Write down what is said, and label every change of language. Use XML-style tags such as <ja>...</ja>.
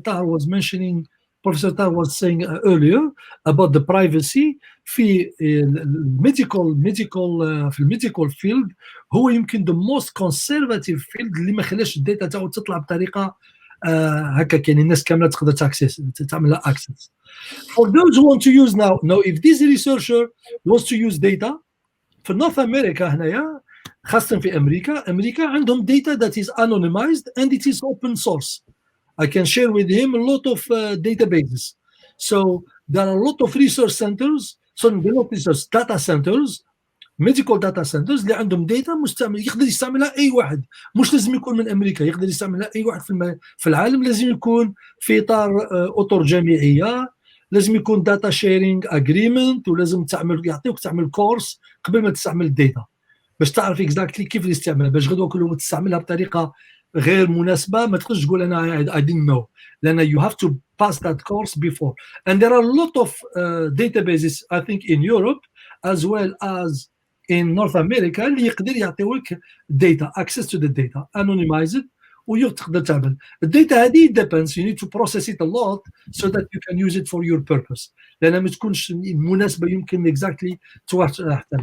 <en>Tahar was mentioning, Professor Tahar was saying earlier about the privacy في medical field هو يمكن the most conservative field</en> <ar>اللي ما خلاش الداتا تاعو تطلع بطريقه هكا يعني الناس كامله تقدر تعمل لها</ar> <en>access. For those who want to use now if this researcher wants to use data في North America</en> <ar>هنايا خاصة في أمريكا عندهم</ar> <en>data that is anonymized and it is open source. I can share with him a lot of databases. So there are a lot of research centers, data centers,</en> <ar>medical data centers اللي عندهم data مستعمل يقدر يستعملها أي واحد, مش لازم يكون من أمريكا, يقدر يستعملها أي واحد في العالم. لازم يكون في إطار أطر جامعية, لازم يكون داتا شيرينج اجريمنت، ولازم يعطيوك تعمل كورس قبل ما تستعمل الداتا باش تعرف اكزاكتلي كيف تستعملها، باش غدوه كل يوم تستعملها بطريقه غير مناسبه ما تقدرش تقول انا</ar> <en>I didn't know،</en> <ar>لان</ar> <en>you have to pass that course before. And there are a lot of databases I think in Europe as well as in North America</en> <ar>اللي يقدر يعطيوك</ar> <en>data access to the data anonymized</en> <ar>وتقدر تعمل الداتا هذه</ar> <en>depends you need to process it a lot so that you can use it for your purpose،</en> <ar>لأنها ما تكونش مناسبة</ar> <en>يمكن exactly تحتاج.</en>